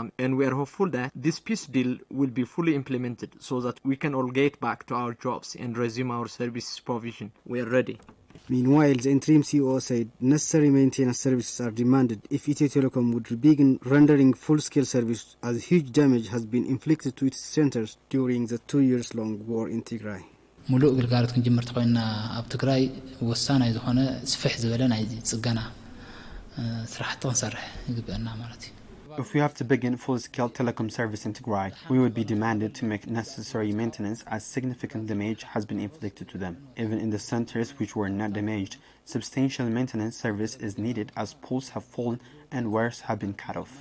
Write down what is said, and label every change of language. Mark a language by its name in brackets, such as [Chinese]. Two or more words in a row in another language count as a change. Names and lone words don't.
[English] And we are hopeful that this peace deal will be fully implemented so that we can all get back to our jobs and resume our service provision. We are ready. Meanwhile, the interim CEO said necessary maintenance services are demanded if Ethio Telecom would begin rendering full-scale service as huge damage has been inflicted to its centers during the 2-year-long war in Tigray. [Tigrinya] ሙሉእ ግልጋሎት ክንጅምር ተኮይና ኣብ ትግራይ ወሳናይ ዝኾነ ስፍሕ ዝበለ ናይ ጽገና ስራሕቲ ክንሰርሕ ይግብአና ማለት እዩ. [English] If we have to begin full-scale telecom service in Tigray, we would be demanded to make necessary maintenance as significant damage has been inflicted to them. Even in the centers which were not damaged, substantial maintenance service is needed as poles have fallen and wires have been cut off.